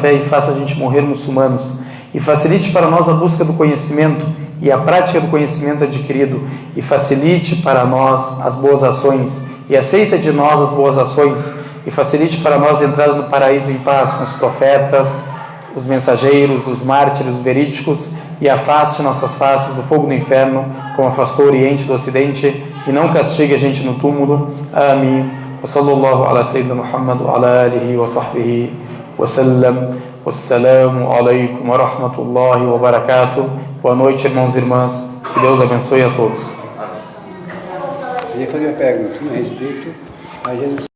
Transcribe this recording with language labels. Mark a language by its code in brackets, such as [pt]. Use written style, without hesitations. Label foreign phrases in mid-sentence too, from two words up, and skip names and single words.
[pt] fé, e faça a gente morrer muçulmanos, e facilite para nós a busca do conhecimento, e a prática do conhecimento adquirido, e facilite para nós as boas ações, e aceita de nós as boas ações, e facilite para nós a entrada no paraíso em paz com os profetas, os mensageiros, os mártires, os verídicos, e afaste nossas faces do fogo do inferno, como afastou o Oriente do Ocidente, e não castigue a gente no túmulo. Amém. [ar] وصلى الله على سيدنا محمد وعلى آله وصحبه وسلم. والسلام عليكم ورحمة الله وبركاته. [pt] Boa noite, irmãos e irmãs. Que Deus abençoe a todos. Eu ia fazer uma pergunta a respeito a Jesus.